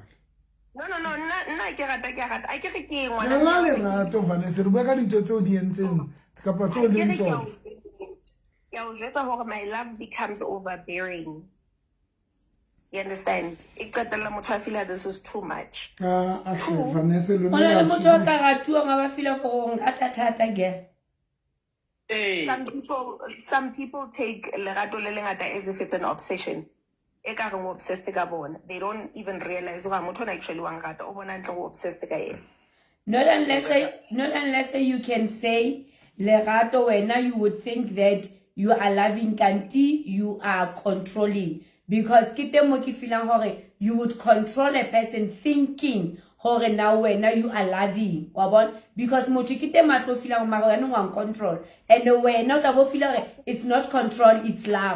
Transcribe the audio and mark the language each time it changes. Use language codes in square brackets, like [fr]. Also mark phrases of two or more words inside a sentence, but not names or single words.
[en] No, I get my love becomes overbearing. You understand? I feel like this is too much. Some people take [st] lerato le lengata [en] as if it's an obsession. They don't even realize actually obsessed. Not unless you can say [st] lerato wena, [en] you would think that you are loving kanti, you are controlling. Because you would control a person thinking now you are loving. Because control. And it's not control, it's love.